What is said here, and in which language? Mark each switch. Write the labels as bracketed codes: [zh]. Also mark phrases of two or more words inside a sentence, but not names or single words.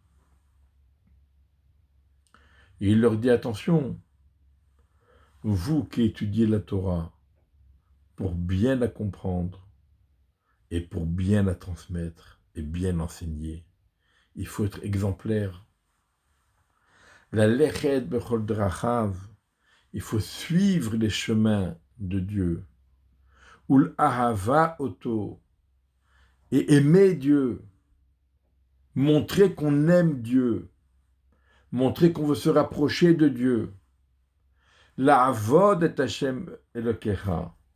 [fr] Et il leur dit, attention, vous qui étudiez la Torah, pour bien la comprendre et pour bien la transmettre et bien l'enseigner, il faut être exemplaire. [he] ללכת בכל דרכיו, [fr] il faut suivre les chemins de Dieu. [he] ולאהבה אותו, [fr] et aimer Dieu. Montrer qu'on aime Dieu. Montrer qu'on veut se rapprocher de Dieu. [he] לעבוד את השם אלוקיך.